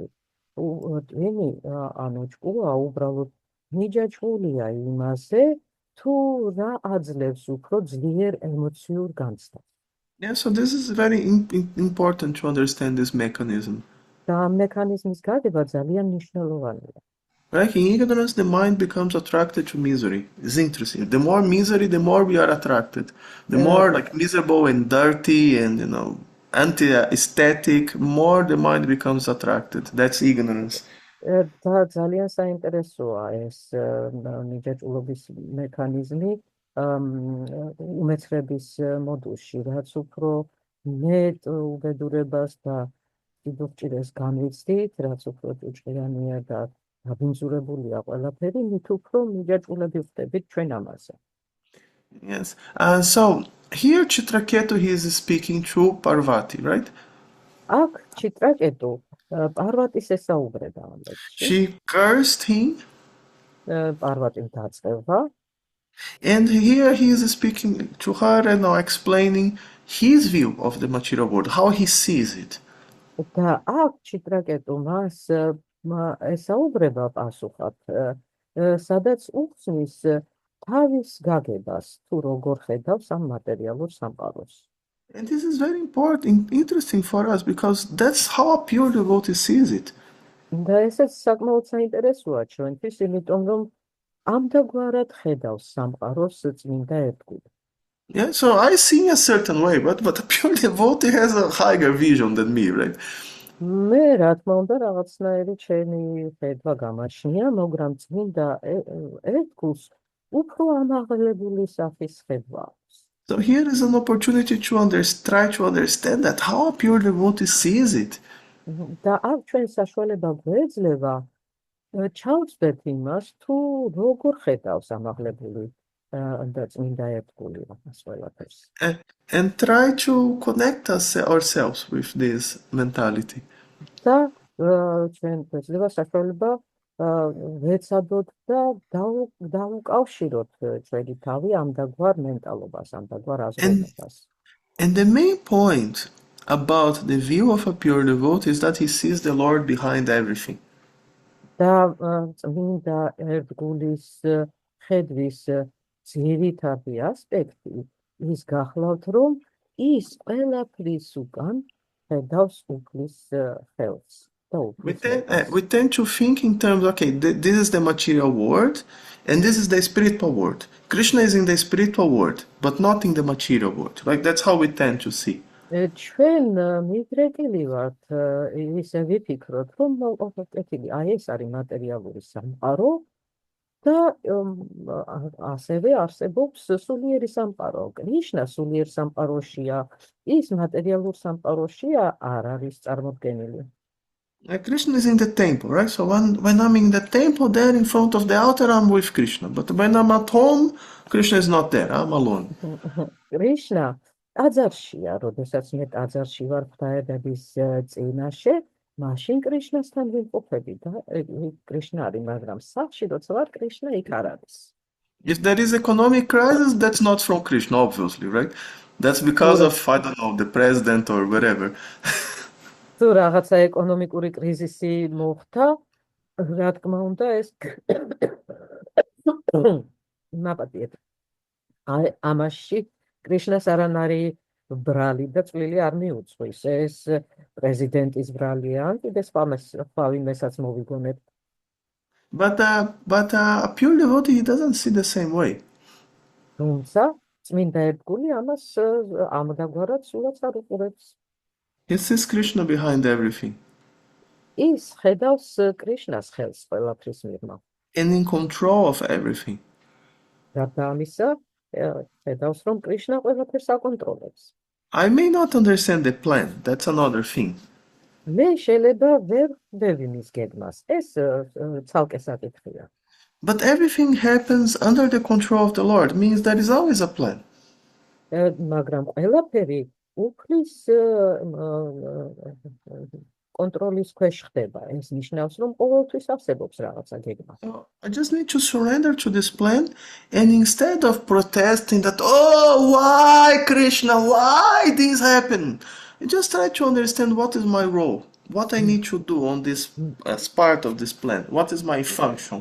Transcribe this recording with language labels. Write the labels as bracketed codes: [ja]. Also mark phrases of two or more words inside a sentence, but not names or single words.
[ka] ვინი ანუ ჭკუა უბრალოდ მიჯაჭვულია იმაზე, თუ რა აძლევს უფრო ძლიერ ემოციურ განცდას. [en] Yeah, so this is very important to understand this mechanism. [ka] და ამ მექანიზმის გაგება ძალიან მნიშვნელოვანია. [en] Like in ignorance, the mind becomes attracted to misery. It's interesting. The more misery, the more we are attracted. The more like miserable and dirty and anti-aesthetic, more the mind becomes attracted. That's ignorance. [ka] და ძალიან საინტერესოა ეს მიჯაჭვობის მექანიზმი უმეცრების მოდულში, რაც უფრო მეტ უბედურებას და სიბოჭილეს განვიცდით, რაც უფრო ჭუჭყიანია და დაბინძურებულია ყველაფერი, მით უფრო მიჯაჭვულები ვხდებით ჩვენ ამაზე. [en] Yes. So here Chitraketu, he is speaking to Parvati, right? [ka] აქ Chitraketu Parvatis ესაუბრება ამ ლექსში. [en] She cursed him. [ka] Parvatim დაწყება. [en] And here he is speaking to her and now explaining his view of the material world, how he sees it. [ka] და აქ Chitraketu მას ესაუბრება პასუხად, სადაც უხსნის თავის გაგებას, თუ როგორ ხედავს ამ მატერიალურ სამყაროს. [en] And this is very important, interesting for us because that's how a pure devotee sees it. [ka] და ესეც საკმაოდ საინტერესოა ჩვენთვის, იმიტომ რომ ამდაგვარად ხედავს სამყაროს წმინდა ერთგული. [en] Yeah, so I see in a certain way, but a pure devotee has a higher vision than me, right? [ka] მე რა თქმა უნდა რაღაცნაირი ჩემი ხედვა გამაჩნია, მაგრამ წმინდა ერთგულს უფრო ამაღლებული სახის ხედვა აქვს. [en] So here is an opportunity to try to understand that how a pure devotee sees it. [ka] და აქ ჩვენ საშუალება გვეძლევა ჩავწვდეთ იმას, თუ როგორ ხედავს ამაღლებული და წმინდა ერთგული ამას ყველაფერს. [en] And try to connect ourselves with this mentality. [ka] და ჩვენ გვეძლება საშუალება ვეცადოთ და დავუკავშიროთ ჩვენი თავი ამდაგვარ მენტალობას, ამდაგვარ აზროვნებას. [en] And the main point about the view of a pure devotee is that he sees the Lord behind everything. [ka] და წმინდა ერთგულის ხედვის ძირითადი ასპექტი ის გახლავთ, რომ ის ყველაფრის უკან ხედავს უფლის ხელს. [en] We tend to think in terms, okay, this is the material world and this is the spiritual world. Krishna is in the spiritual world, but not in the material world. Like that's how we tend to see. [ka] ჩვენ მიგრეკილი ვართ ისე ვიფიქროთ, რომ ოკეთილი, აი ეს არის მატერიალური სამყარო და ასევე არსებობს სულიერი სამყარო. კრიშნა სულიერ სამყაროშია, ის მატერიალურ სამყაროშია არ არის წარმოდგენილი. [en] Krishna is in the temple, right? So when I'm in the temple, there in front of the altar, I'm with Krishna. But when I'm at home, Krishna is not there. I'm alone. [ka] Krishna ტაძარშია, როდესაც მე ტაძარში ვარ ღვთაებების წინაშე, მაშინ კრიშნასთან ვიმყოფები და კრიშნა არის, მაგრამ სახლში როცა ვარ, კრიშნა იქ არ არის. [en] If there is economic crisis, that's not from Krishna, obviously, right? That's because of, I don't know, the president or whatever. [ka] თუ რაღაცა ეკონომიკური კრიზისი მოხდა, რა თქმა უნდა, ეს მაპატიეთ. ამაში კრიშნას არანარი ბრალი და წვლილი არ მიუძღვის. ეს პრეზიდენტის ბრალია, კიდე სხვა ვინმესაც მოვიგონებთ. [en] But a pure devotee, he doesn't see the same way. [ka] თუმცა წმინდა ერთგული ამას ამდაგვარად სულაც არ უყურებს. [en] He sees Krishna behind everything. [ka] ის ხედავს კრიშნას ხელს ყველაფრის მიღმა. [en] And in control of everything. [ka] გარდა ამისა, ხედავს, რომ კრიშნა ყველაფერს აკონტროლებს. [en] I may not understand the plan, that's another thing. [ka] მე შეიძლება ვერ ხვდები მის გეგმას. ეს ცალკე საკითხია. [en] But everything happens under the control of the Lord, means there is always a plan. [ka] მაგრამ ყველაფერი უფლის კონტროლის ქვეშ ხდება. ეს ნიშნავს, რომ ყოველთვის არსებობს რაღაცა გეგმა. [en] I just need to surrender to this plan, and instead of protesting that, oh, why Krishna, why this happened? I just try to understand what is my role, what I need to do on this as part of this plan, what is my function.